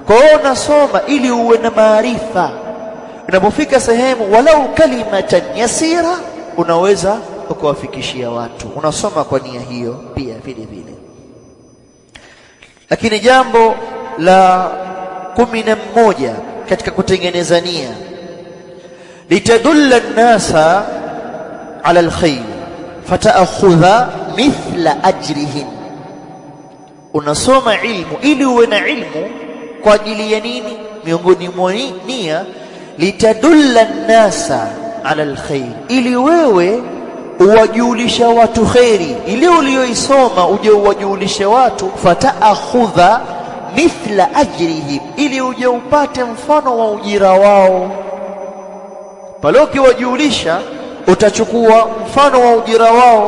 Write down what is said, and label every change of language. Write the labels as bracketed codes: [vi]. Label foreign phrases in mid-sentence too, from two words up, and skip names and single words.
[sw] Kwa hiyo unasoma ili uwe na maarifa, unapofika sehemu [ar] ولو كلمة يسيرة [sw] unaweza kuwafikishia watu, unasoma kwa nia hiyo pia vile vile. Lakini jambo la 11 katika kutengeneza nia, [ar] لتدل الناس على الخير فتأخذ مثل أجرهم. [sw] Unasoma ilmu ili uwe na ilmu kwa ajili ya nini? Miongoni mwa nia, [ar] لتدل الناس على الخير, [sw] ili wewe uwajulisha watu khairi, ile uliyoisoma uje uwajulishe watu. [ar] فتأخذ مثل أجرهم, [sw] ili uje upate mfano wa ujira wao. Pale ukiwajulisha utachukua mfano wa ujira wao.